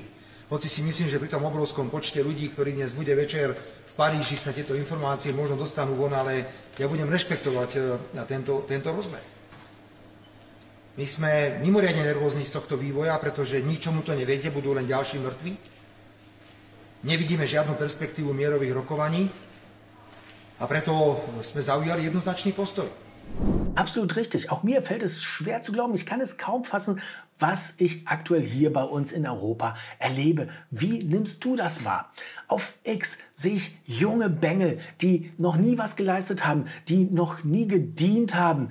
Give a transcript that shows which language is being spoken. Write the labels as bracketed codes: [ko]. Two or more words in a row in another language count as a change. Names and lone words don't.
[sk] Hoci si myslím, že pri tom obrovskom počte ľudí, ktorý dnes bude večer v Paríži, sa tieto informácie možno dostanú von, ale ja budem rešpektovať tento rozmer. My sme mimoriadne nervózni z tohto vývoja, pretože ničomu to nevedie, budú len ďalší mŕtvi. Nevidíme žiadnu perspektívu mierových rokovaní a preto sme zaujali jednoznačný postoj. [de] Absolut richtig. Auch mir fällt es schwer zu glauben. Ich kann es kaum fassen, was ich aktuell hier bei uns in Europa erlebe. Wie nimmst du das wahr? Auf X sehe ich junge Bengel, die noch nie was geleistet haben, die noch nie gedient haben.